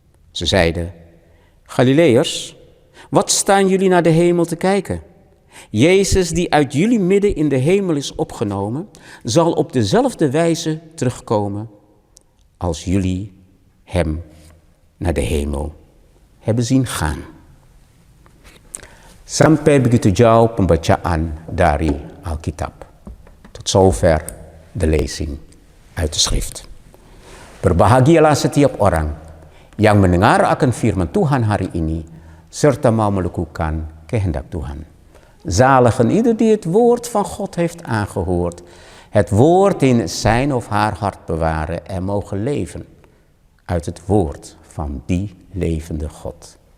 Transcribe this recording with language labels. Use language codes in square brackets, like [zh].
[nl] Ze zeiden, Galileërs, wat staan jullie naar de hemel te kijken? Jezus, die uit jullie midden in de hemel is opgenomen, zal op dezelfde wijze terugkomen als jullie hem naar de hemel hebben zien gaan. [id] Sampai begitu jauh pembacaan dari Alkitab. [nl] Tot zover de lezing uit de schrift. [id] Berbahagialah setiap orang yang mendengar akan firman Tuhan hari ini, serta mau melakukan kehendak Tuhan. [nl] Zaligen ieder die het woord van God heeft aangehoord, het woord in zijn of haar hart bewaren en mogen leven uit het woord van die levende God.